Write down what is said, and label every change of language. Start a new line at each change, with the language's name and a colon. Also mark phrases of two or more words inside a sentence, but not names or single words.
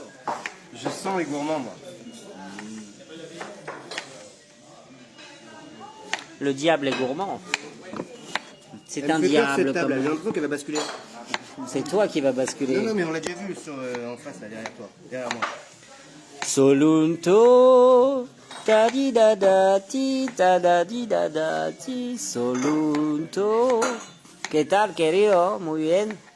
French: Je sens les gourmands, moi. Le diable est gourmand. C'est un diable comme J'ai l'impression qu'elle va basculer. C'est toi qui vas basculer. Non, mais on l'a déjà vu en face, là, derrière toi. Derrière moi. Solunto, ta di da da ti, ta da di da da ti, Solunto.
Spanish: ¿Qué tal, querido? Muy bien.